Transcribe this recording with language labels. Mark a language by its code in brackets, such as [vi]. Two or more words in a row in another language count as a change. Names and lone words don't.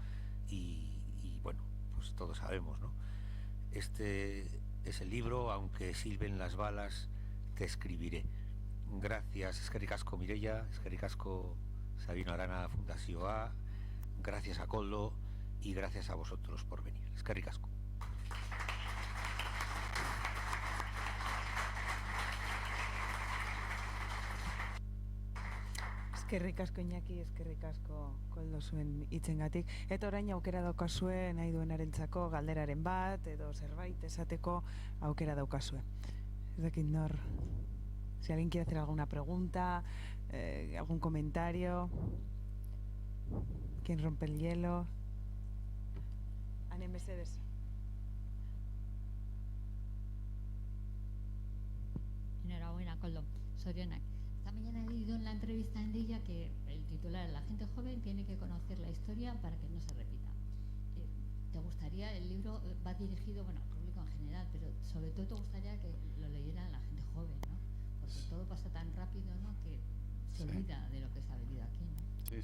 [es] Y bueno, pues todos sabemos, ¿no? Este es el libro, aunque silben las balas, te escribiré. Gracias, [eu] eskerrik asko Mireia, eskerrik asko Sabino Arana Fundazioa, [es] gracias a Koldo y gracias a vosotros por venir. [eu] Eskerrik asko. Eskerrik asko Iñaki, eskerrik asko Koldo zuen hitzengatik. Eta orain aukera daukazue nahi duenarentzako galderaren bat edo zerbait esateko aukera daukazue. Ez dakit nor. [es] Si alguien quiere hacer alguna pregunta, algún comentario. ¿Quién rompe el hielo? [eu] Ane mesedez. [es] Enhorabuena, Koldo. Sorionak. Esta mañana he leído en la entrevista en Dilla que el titular, la gente joven tiene que conocer la historia para que no se repita. ¿Te gustaría, el libro va dirigido, bueno, al público en general, pero sobre todo te gustaría que lo leyera la gente joven, ¿no? Porque todo pasa tan rápido, ¿no? Que se olvida de lo que se ha vivido aquí, ¿no?